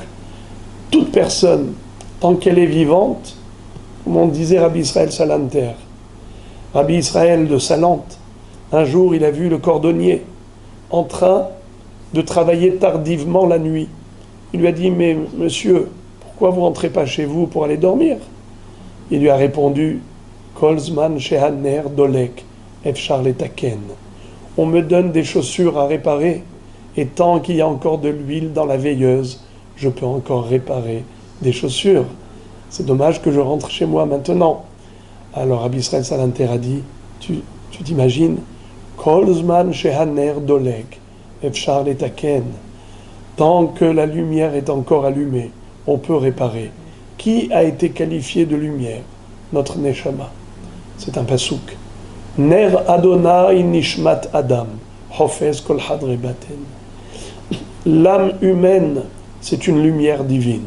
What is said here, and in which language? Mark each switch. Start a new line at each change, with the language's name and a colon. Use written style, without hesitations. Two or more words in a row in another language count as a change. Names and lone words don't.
French: Toute personne, tant qu'elle est vivante, comme on disait Rabbi Israël Salanter, Rabbi Israël de Salante, un jour il a vu le cordonnier en train de travailler tardivement la nuit. Il lui a dit, mais monsieur, pourquoi vous rentrez pas chez vous pour aller dormir? Il lui a répondu,
Hebrew: כל זמן שהנר דולק אפשר לתקן.
French: On me donne des chaussures à réparer, et tant qu'il y a encore de l'huile dans la veilleuse, je peux encore réparer des chaussures. C'est dommage que je rentre chez moi maintenant. Alors Rabbi Israël Salanter a dit, tu t'imagines,
Hebrew: כל זמן שהנר דולק אפשר לתקן.
French: Tant que la lumière est encore allumée, on peut réparer. Qui a été qualifié de lumière? Notre Neshama. C'est un pasouk.
Hebrew: נר אדני נשמת אדם, חופש כל חדרי בטן.
French: L'âme humaine, c'est une lumière divine.